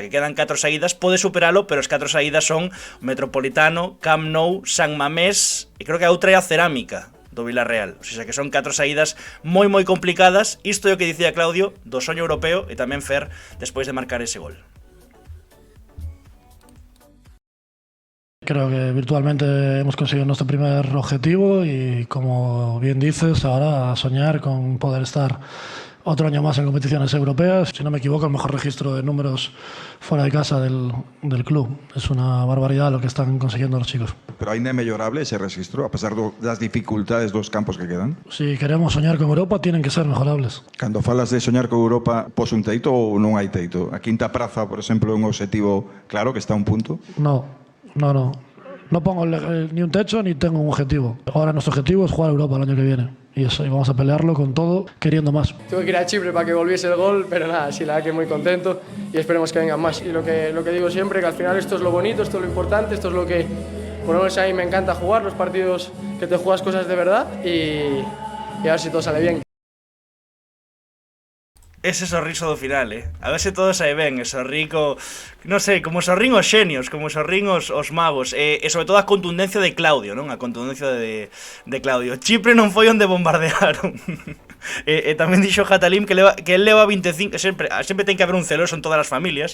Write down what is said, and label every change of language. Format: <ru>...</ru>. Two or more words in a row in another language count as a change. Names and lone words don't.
<gl>Que quedan 4 saídas, pode superalo, pero as 4 saídas son Metropolitano, Camp Nou, San Mamés e creo que a outra é a Cerámica do Villarreal.</gl> <es>O sea</es> <gl>que son 4 saídas moi complicadas. Isto é o que dicía Claudio do soño europeo e tamén Fer despois de marcar ese gol.</gl> <es>Creo que virtualmente hemos conseguido nuestro primer objetivo y, como bien dices, ahora a soñar con poder estar otro año más en competiciones europeas. Si no me equivoco, el mejor registro de números fuera de casa del club. Es una barbaridad lo que están consiguiendo los chicos.</es> <gl>Pero ainda é mellorable ese registro, a pesar das dificultades dos campos que quedan?</gl> <es>Si queremos soñar con Europa, tienen que ser mejorables.</es> <gl>Cando falas de soñar con Europa, pos un teito ou non hai teito? A quinta praza, por exemplo, é un objetivo claro que está a un punto?</gl> <es>No. No pongo ni un techo ni tengo un objetivo. Ahora nuestro objetivo es jugar a Europa el año que viene. Y eso, y vamos a pelearlo con todo, queriendo más. Tuve que ir a Chipre para que volviese el gol, pero nada, sí, la verdad que muy contento y esperemos que vengan más. Y lo que digo siempre, que al final esto es lo bonito, esto es lo importante, esto es lo que, por lo menos a mí me encanta jugar, los partidos que te juegas cosas de verdad y a ver si todo sale bien.</es> <gl>Ese sorriso do final, a ver se todo sae ben, ese rico, non sei, como sorrín os xenios, como sorrín os magos, e sobre todo a contundencia de Claudio, non? A contundencia de Claudio. Chipre non foi onde bombardearon. E tamén dixo Jatalim que el leva 25, sempre ten que haber un celoso en todas as familias.</gl>